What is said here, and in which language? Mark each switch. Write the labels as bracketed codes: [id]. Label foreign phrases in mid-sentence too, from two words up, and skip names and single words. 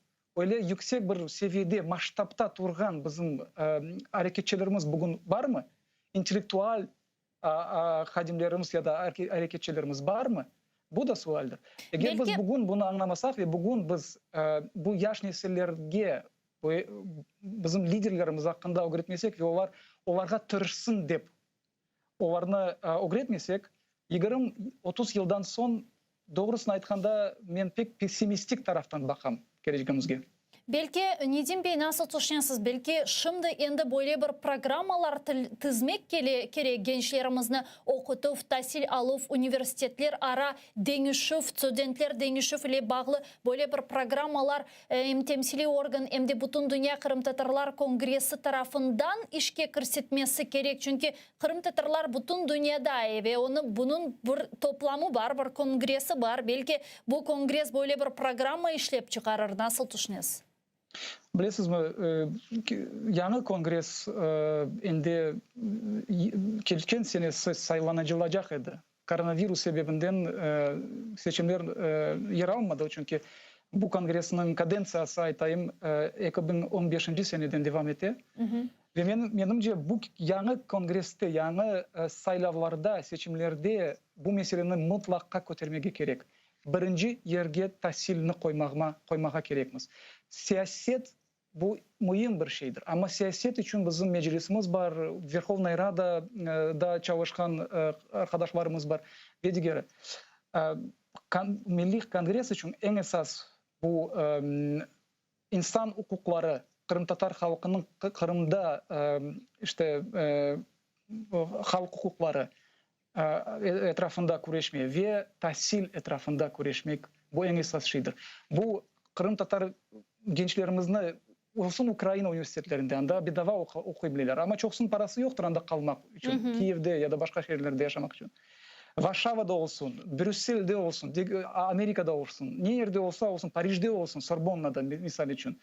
[crh] Öyle yüksek bir seviyede, maştapta turgan bizim hareketçilerimiz bugün var mı? İntelektüel hadimlerimiz ya da hareketçilerimiz var mı? Bu da sualdır. Eğer biz bugün bunu anlamasak ve bugün biz bu yaş nesillerge bizim liderlerimiz hakkında öğretmesek ve onlarga tırışsın dep onlarını öğretmesek 20-30 yıldan son doğrusunu aytkanda men pek pessimistik taraftan bakam geleceğimizge. Belki Nedim Bey nasıl düşünüyorsunuz? Belki şimdi endi böyle bir programmalar tizmek gerek gençlerimizni okutup, tahsil alıp, üniversitetler ara denişif, studentler denişif ile bağlı böyle bir programmalar hem temsili organ hem de bütün Dünya Kırım Tatarlar Kongresi tarafından işe kirsetmesi gerek. Çünkü Kırım Tatarlar bütün dünyada ve bunun bir toplamı var, bir kongresi var. Belki bu kongres böyle bir programma işlep çıkarır. Nasıl düşünüyorsunuz? Bilesizmi, yanı kongres endi kelken sene saylanacılacak edi. Koronavirus sebebinden seçimler yer almadı. Çünkü bu kongresinin kadensiyası aytayım 2015 seneden devam etti. Ve menimce bu yanı kongreste, yanı saylavlarda, seçimlerde bu meselenin mutlaka kötermege gerek. Birinci yerge tahsilini koymağa gerekmiz. Siyaset bu mühim bir şeydir. Ama siyaset için bizim meclisimiz var, Verkhovnaya Rada'da çalışkan arkadaşlarımız var ve diğeri. Milli Kongres için en esas bu insan hukukları, Kırım Tatar halkının Kırım'da işte халық құқықлары etrafında күрешме ve tahsil etrafında күрешмек bu en esas şeydir. Bu Kırım Tatar gençlerimizin olsun Ukrayna üniversitelerinde anda bedava okuyabilirler ama çoksun parası yoktur anda kalmak için. Kiev'de ya da başka şehirlerde yaşamak için. Varşava'da olsun, Brüksel'de olsun, Amerika'da olsun, nerede olsun, Paris'de olsun, Sorbonna'da misal için.